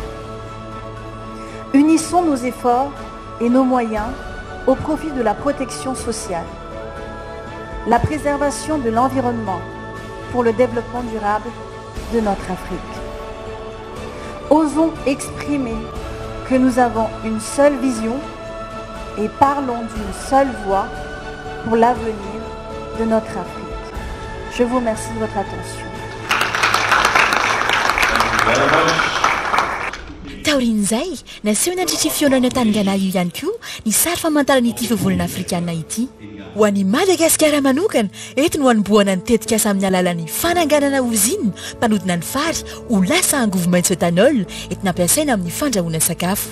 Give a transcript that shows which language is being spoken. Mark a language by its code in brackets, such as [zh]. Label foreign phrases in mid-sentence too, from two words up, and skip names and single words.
[fr] Unissons nos efforts et nos moyens au profit de la protection sociale, la préservation de l'environnement pour le développement durable de notre Afrique. Osons exprimer que nous avons une seule vision et parlons d'une seule voix pour l'avenir de notre Afrique. Je vous remercie de votre attention. [mg] Taorin'izay naseho nandritry fionana tangana io ihany koa ny sary famantarana ity fivolana afrikanina ity. Ho an'i Madagasikara manokana, eto no hanomboana ny tetikasa amin'ny alalan'ny fananganana uzina mpanodina ny fary ho lasa angovo-maitso etanol entina ampiasaina amin'ny fandrahoana sakafo.